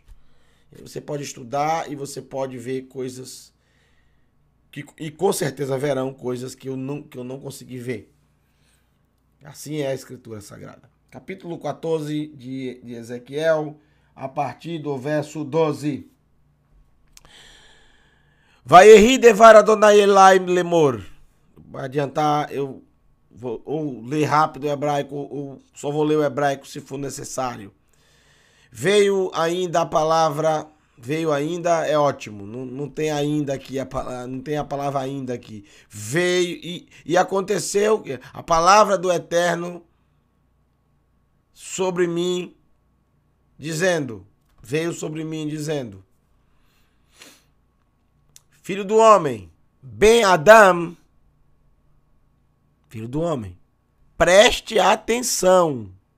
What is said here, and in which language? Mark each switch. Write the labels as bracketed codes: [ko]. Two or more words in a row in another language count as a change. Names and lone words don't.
[pt] Você pode estudar e você pode ver coisas e com certeza verão coisas que eu não consegui ver. Assim é a Escritura Sagrada. Capítulo 14 de Ezequiel, a partir do verso 12. [he] ויהי דבר יהוה אלי לאמר. [pt] Vai adiantar, eu vou ou ler rápido o hebraico, ou só vou ler o hebraico se for necessário. Veio ainda a palavra, veio ainda é ótimo, não tem ainda aqui, não tem a palavra ainda aqui. Veio e aconteceu que a palavra do Eterno sobre mim, dizendo, veio sobre mim dizendo: Filho do homem, [he] בן אדם, [pt] filho do homem, preste atenção.